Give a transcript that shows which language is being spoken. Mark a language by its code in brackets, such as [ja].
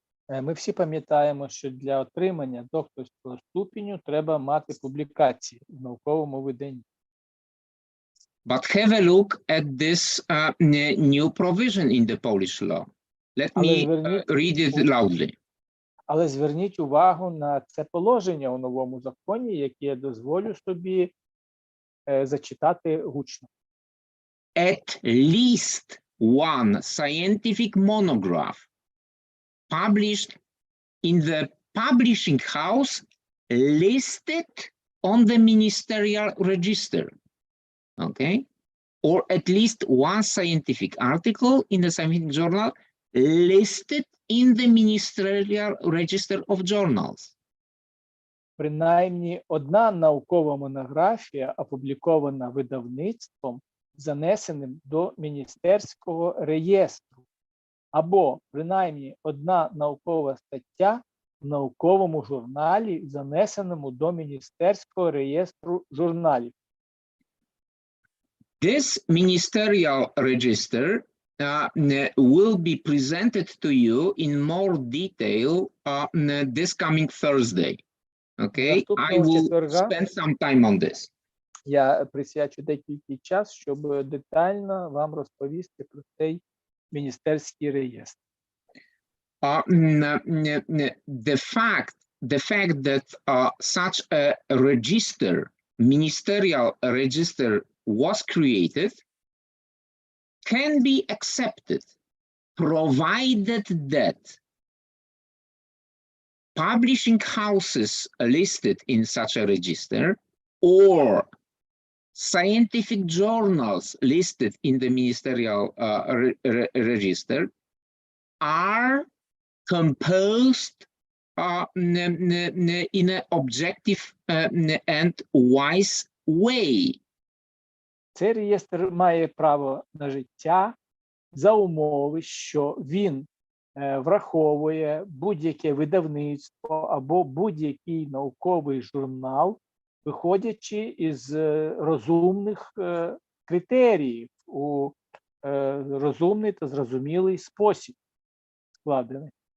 [uk] Ми всі пам'ятаємо, що для отримання докторського ступеню треба мати публікації в науковому виданні. [en] But have a look at this new provision in the Polish law. Let me read it loudly. [uk] Але зверніть увагу на це положення у новому законі, яке я дозволю собі зачитати гучно. [en] At least one scientific monograph published in the publishing house listed on the ministerial register, okay? Or at least one scientific article in the scientific journal listed in the ministerial register of journals. [uk] Принаймні одна наукова монографія, опублікована видавництвом, занесеним до міністерського реєстру, або принаймні одна наукова стаття в науковому журналі, занесеному до міністерського реєстру журналів. [en] This ministerial register will be presented to you in more detail this coming Thursday. Okay, I will spend some time on this. [uk] Я присвячу деякий час, щоб детально вам розповісти про цей міністерський реєстр. [en] The fact that such a register, ministerial register, was created can be accepted. provided that publishing houses listed in such a register or scientific journals listed in the ministerial register are composed in an objective and wise way. [uk] Цей реєстр має право на життя за умови, що він враховує будь-яке видавництво або будь-який науковий журнал, виходячи із розумних критеріїв у розумний та зрозумілий спосіб складений.